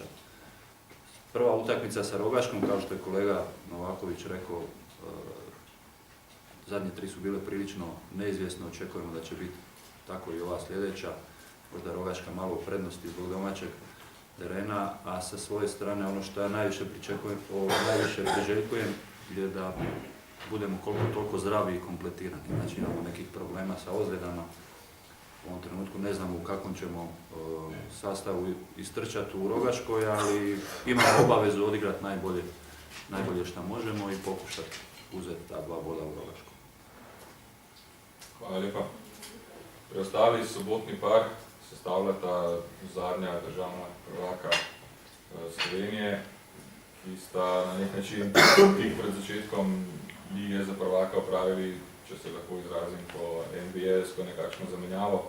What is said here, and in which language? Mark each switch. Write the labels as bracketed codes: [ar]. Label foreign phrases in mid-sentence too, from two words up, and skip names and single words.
[hr] Prva utakmica sa Rogaškom, kao što je kolega Novaković rekao, zadnje 3 su bile prilično neizvjesne, očekujemo da će biti tako i ova sljedeća, možda Rogaška malo u prednosti zbog domaćeg terena, a sa svoje strane ono što ja najviše priželjkujem je da budemo koliko toliko zdravi i kompletirani. Znači imamo nekih problema sa ozljedama, u ovom trenutku ne znamo u kakvom ćemo sastavu istrčati u Rogaškoj, ali imamo obavezu odigrati najbolje što možemo i pokušati uzeti ta 2 boda u Rogaškoj. [sl] Hvala lepa. Preostali sobotni par sestavljata zadnja državna prvaka Slovenije, ki sta na nek način tik pred začetkom Lige za prvaka opravili, če se lahko izrazim po NBS-ko, nekakšno zamenjavo.